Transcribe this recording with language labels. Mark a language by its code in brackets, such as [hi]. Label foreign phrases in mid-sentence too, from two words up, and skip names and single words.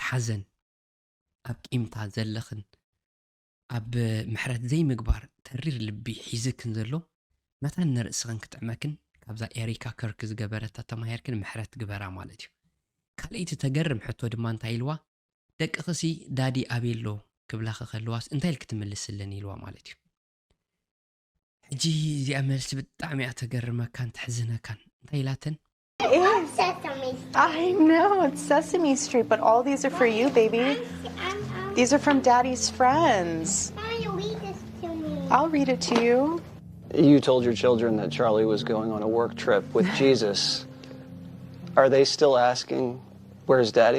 [ti] ሓዘን ኣብ ቂምታ ዘለኽን ኣብ ምሕረት ዘይምግባር ተሪር ልቢ ሒዝክን ዘሎ መታን ንርእስኽን ክትዕመክን ካብዛ ኤሪካ ከርክ ዝገበረታ ተማሂርክን ምሕረት ግበራ ማለት እዩ ካልእቲ ተገርም ሕቶ ድማ እንታይ ኢልዋ ደቂ ኸሲ ዳዲ ኣቤሎ ክብላኸ ኸልዋስ እንታይ ኢል ክትምልስልን ኢልዋ ማለት እዩ ሕጂ እዚኣ መልሲ ብጣዕሚ እያ ተገርመካን ትሕዝነካን እንታይ ኢላትን [en] Sesame Street. I know, it's Sesame Street, but all these are for you, baby. These are from Daddy's friends. Why don't you read this to me? I'll read it to you. You told your children that Charlie was going on a work trip with Jesus. Are they still asking, where's Daddy?